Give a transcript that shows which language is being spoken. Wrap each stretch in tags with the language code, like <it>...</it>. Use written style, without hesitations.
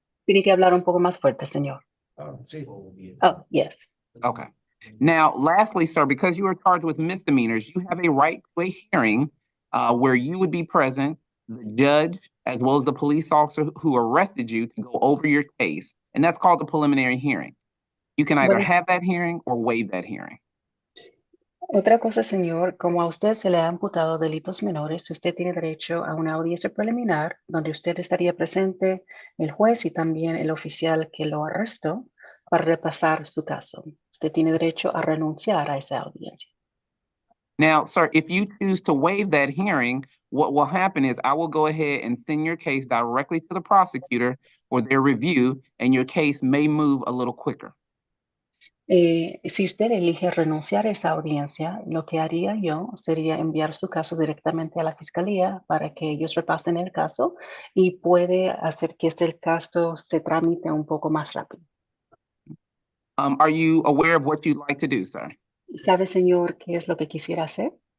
<es>Tiene que hablar un poco más fuerte, señor. Sí.</es> <en>Oh, yes. Okay. Now, lastly, sir, because you are charged with misdemeanors, you have a right to a hearing where you would be present, the judge, as well as the police officer who arrested you to go over your case. And that's called the preliminary hearing. You can either</en> <es>Bueno,</es> <en>have that hearing or waive that hearing.</en> <es>otra cosa, señor, como a usted se le han imputado delitos menores, usted tiene derecho a una audiencia preliminar donde usted estaría presente, el juez y también el oficial que lo arrestó para repasar su caso. Usted tiene derecho a renunciar a esa audiencia.</es> <en>Now, sir, if you choose to waive that hearing, what will happen is I will go ahead and send your case directly to the prosecutor for their review, and your case may move a little quicker.</en> <es>Si usted elige renunciar a esa audiencia, lo que haría yo sería enviar su caso directamente a la fiscalía para que ellos repasen el caso y puede hacer que este caso se tramite un poco más rápido.</es> <en>Are you aware of what you'd like to do, sir?</en> <es>¿Sabe, señor, qué es lo que quisiera hacer?</es>